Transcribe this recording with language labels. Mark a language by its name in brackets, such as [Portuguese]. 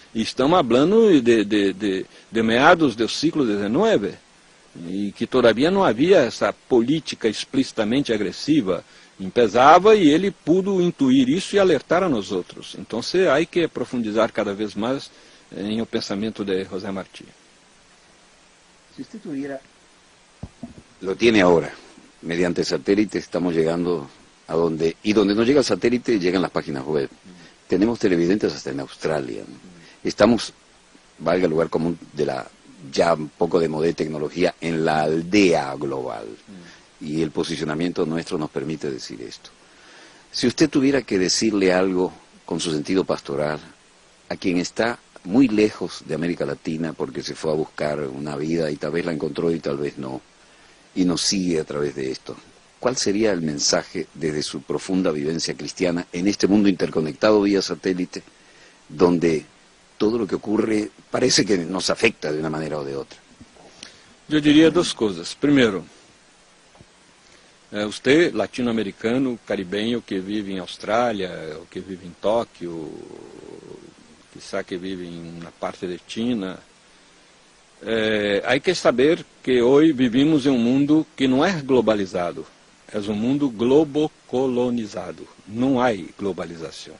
[Portuguese] E estamos falando de meados do século XIX, e que todavia não havia essa política explicitamente agressiva. Pesava e ele [Spanish] pudo intuir [Portuguese] isso e alertar a nós outros. Então, há que profundizar cada vez mais em o pensamento de José Martí. [Spanish] Si usted tuviera... Lo tiene ahora. Mediante satélite estamos llegando a donde... Y donde no llega el satélite, llegan las páginas web. Tenemos televidentes hasta en Australia. Estamos, valga el lugar común de la ya un poco de moda de tecnología, en la aldea global. Y el posicionamiento nuestro nos permite decir esto. Si usted tuviera que decirle algo con su sentido pastoral a quien está muy lejos de América Latina porque se fue a buscar una vida y tal vez la encontró y tal vez no, y nos sigue a través de esto, ¿cuál sería el mensaje desde su profunda vivencia cristiana en este mundo interconectado vía satélite, donde todo lo que ocurre parece que nos afecta de una manera o de otra? [Portuguese] Eu diria duas coisas. Primeiro, você, latino-americano, caribenho, que vive em Austrália, ou que vive em Tóquio, quizá que vive em uma parte de China. Há que saber que hoje vivimos em um mundo que não é globalizado, é um mundo globocolonizado, não há globalização.